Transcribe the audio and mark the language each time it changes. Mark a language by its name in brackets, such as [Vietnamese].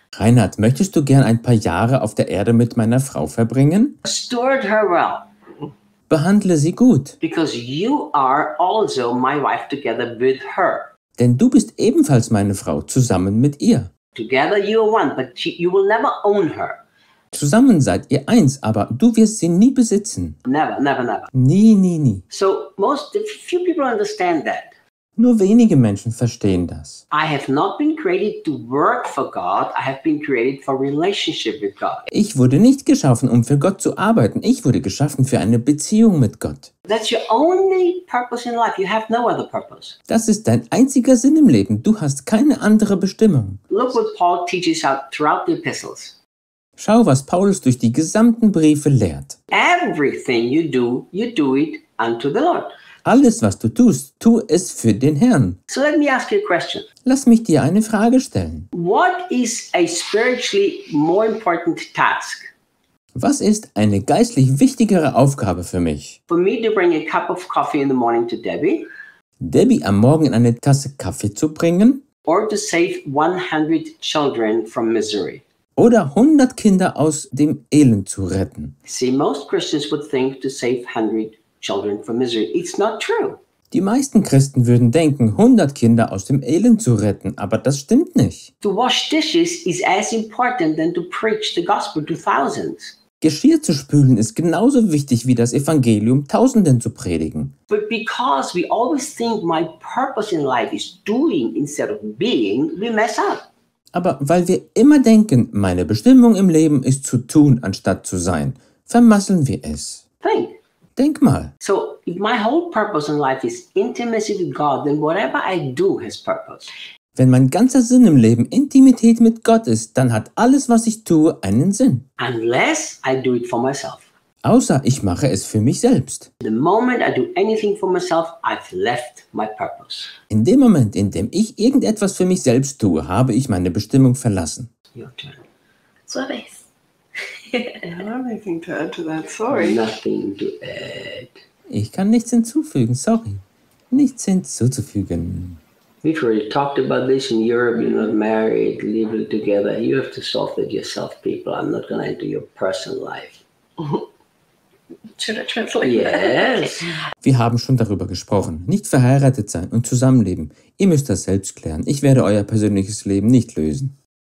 [German] Reinhard, möchtest du gern ein paar Jahre auf der Erde mit meiner Frau verbringen? [English] Steward her well. [German] Behandle sie gut. [English] Because you are also my wife together with her. [German] Denn du bist ebenfalls meine Frau zusammen mit ihr. [English] Together you are one, but you will never own her. [German] Zusammen seid ihr eins, aber du wirst sie nie besitzen. [English] Never, never, never. [German] Nie, nie, nie. [English] So most few people understand that. [German] Nur wenige Menschen verstehen das. [English] I have not been created to work for God. I have been created for relationship with God. [German] Ich wurde nicht geschaffen, um für Gott zu arbeiten. Ich wurde geschaffen für eine Beziehung mit Gott. [English] That's your only purpose in life. You have no other purpose. [German] Das ist dein einziger Sinn im Leben. Du hast keine andere Bestimmung. [English] Look what Paul teaches out throughout the epistles. [German] Schau, was Paulus durch die gesamten Briefe lehrt. [English] Everything you do it unto the Lord. [German] Alles, was du tust, tu es für den Herrn. [English] So let me ask you a question. [German] Lass mich dir eine Frage stellen. [English] What is a spiritually more important task? [German] Was ist eine geistlich wichtigere Aufgabe für mich? [English] For me to bring a cup of coffee in the morning to Debbie. [German] Debbie am Morgen eine Tasse Kaffee zu bringen. [English] Or to save 100 children from misery. [German] Oder 100 Kinder aus dem Elend zu retten. [English] See, most Christians would think to save 100 children from misery. It's not true. [German] Die meisten Christen würden denken, 100 Kinder aus dem Elend zu retten, aber das stimmt nicht. [English] To wash dishes is as important than to preach the gospel to thousands. [German] Geschirr zu spülen ist genauso wichtig wie das Evangelium Tausenden zu predigen. [English] But because we always think my purpose in life is doing instead of being, we mess up. [German] Aber weil wir immer denken, meine Bestimmung im Leben ist zu tun, anstatt zu sein, vermasseln wir es. [English] Think. [German] Denk mal. [English] So, if my whole purpose in life is intimacy with God, then whatever I do has purpose. [German] Wenn mein ganzer Sinn im Leben Intimität mit Gott ist, dann hat alles, was ich tue, einen Sinn. [English] Unless I do it for myself. [German] Außer ich mache es für mich selbst. [English] The moment I do anything for myself, I've left my purpose. [German] In dem Moment, in dem ich irgendetwas für mich selbst tue, habe ich meine Bestimmung verlassen. [English] Your turn. [German] So habe ich es. [English] I don't have anything to add to that, sorry. Nothing to add. [German] Ich kann nichts hinzufügen, sorry. Nichts hinzuzufügen. [English] We've already talked about this in Europe, you're not married, live together. You have to solve it yourself, people. I'm not going to enter your personal life. Should I translate? Yes. [German] Wir haben schon darüber gesprochen. Nicht verheiratet sein und zusammenleben. Ihr müsst das selbst klären. Ich werde euer persönliches Leben nicht lösen.